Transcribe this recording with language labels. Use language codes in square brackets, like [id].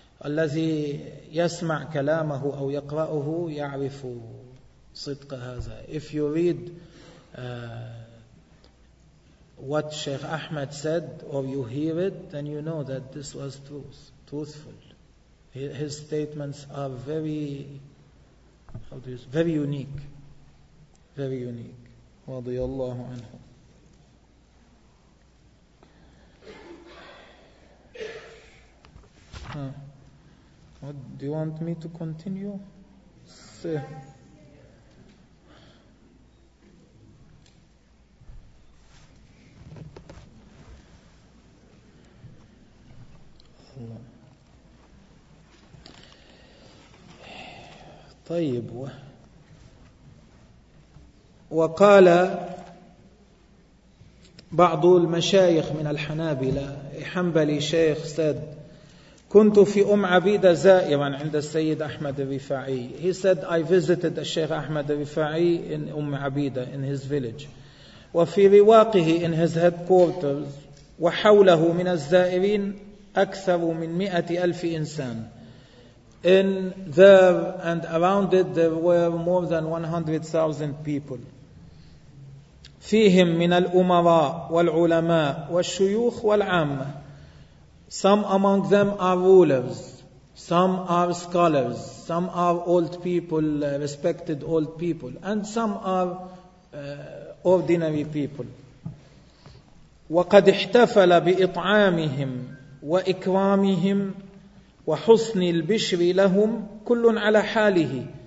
[ar] الذي يسمع كلامه أو يقرأه يعرف صدق هذا. [en] If you read what Sheikh Ahmed said or you hear it, then you know that this was truthful. His statements are very unique. [ar] رضي الله عنه. [en] What, do you want me to continue? [ar] طيب. وقال بعض المشايخ من الحنابلة, حنبلي شيخ سد, كنت في أم عبيدة زائرا عند السيد أحمد الرفاعي. [en] He said, I visited الشيخ أحمد الرفاعي in أم عبيدة, in his village. [ar] وفي رواقه, [en] in his headquarters, [ar] وحوله من الزائرين أكثر من 100,000 إنسان. [en] In there and around it there were more than 100,000 people. [ar] فيهم من الأمراء والعلماء والشيوخ والعامة. [en] Some among them are rulers, some are scholars, some are old people, respected old people, and some are ordinary people. [ar] وَقَدْ احْتَفَلَ بِإِطْعَامِهِمْ وَإِكْرَامِهِمْ وَحُسْنِ الْبِشْرِ لَهُمْ كُلٌّ عَلَى حَالِهِ.